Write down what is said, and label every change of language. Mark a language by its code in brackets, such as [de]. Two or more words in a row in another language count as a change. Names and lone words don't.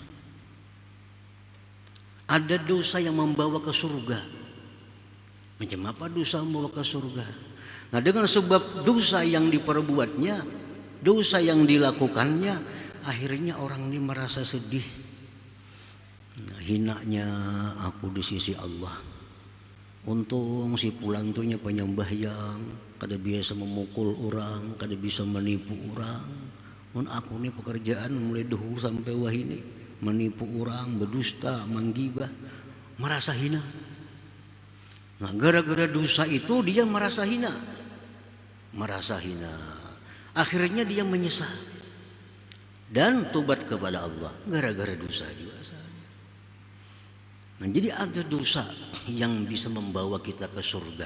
[id] Ada dosa yang membawa ke surga. Macam apa dosa membawa ke surga? Nah, dengan sebab dosa yang diperbuatnya, dosa yang dilakukannya, akhirnya orang ini merasa sedih. Nah, hinanya aku di sisi Allah. [bjn] Untung si Pulan tuhnya penyembahyang, kada biasa memukul orang, kada bisa menipu orang. Aku ini pekerjaan mulai dahulu sampai wahini, menipu orang, berdusta, menggibah, merasa hina. [id] Nah, gara-gara dosa itu dia merasa hina. Akhirnya dia menyesal dan tobat kepada Allah gara-gara dosa juga. Nah, jadi ada dosa yang bisa membawa kita ke surga.